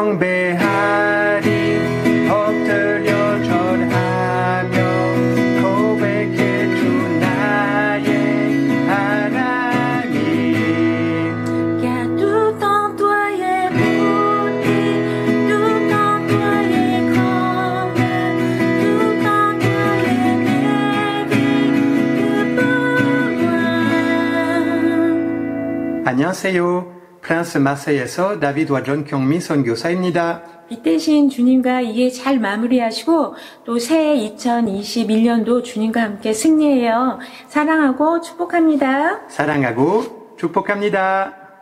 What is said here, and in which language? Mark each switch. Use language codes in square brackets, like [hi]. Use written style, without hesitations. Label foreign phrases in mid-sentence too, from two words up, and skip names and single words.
[ko] 경배하리 엎드려 절하며 고백해 주 나의 하나님. [fr] Car tout en toi est beauté, tout en toi est grandeur, tout en toi est merveille, que pour moi. [ko] 안녕하세요. 프랑스 마세이에서 다비드와 전경미 선교사입니다. 빛되신 주님과 이해 잘 마무리하시고 또 새해 2021년도 주님과 함께 승리해요. 사랑하고 축복합니다. 사랑하고 축복합니다.